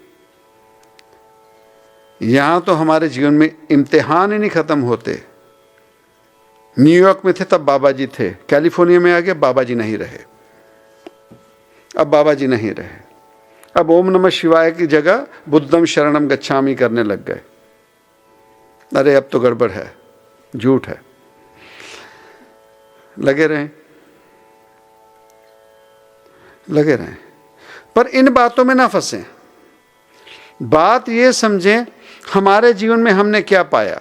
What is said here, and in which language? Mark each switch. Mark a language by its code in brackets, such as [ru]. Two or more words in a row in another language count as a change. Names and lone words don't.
[hi] यहां तो हमारे जीवन में इम्तिहान ही नहीं खत्म होते। न्यूयॉर्क में थे तब बाबा जी थे, कैलिफोर्निया में आ गए बाबा जी नहीं रहे, अब बाबा जी नहीं रहे, अब [sa] ओम नमः शिवाय [hi] की जगह [pi] बुद्धम शरणम गच्छामि [hi] करने लग गए। अरे अब तो गड़बड़ है, झूठ है। लगे रहें, लगे रहें, पर इन बातों में ना फंसें। बात ये समझें हमारे जीवन में हमने क्या पाया।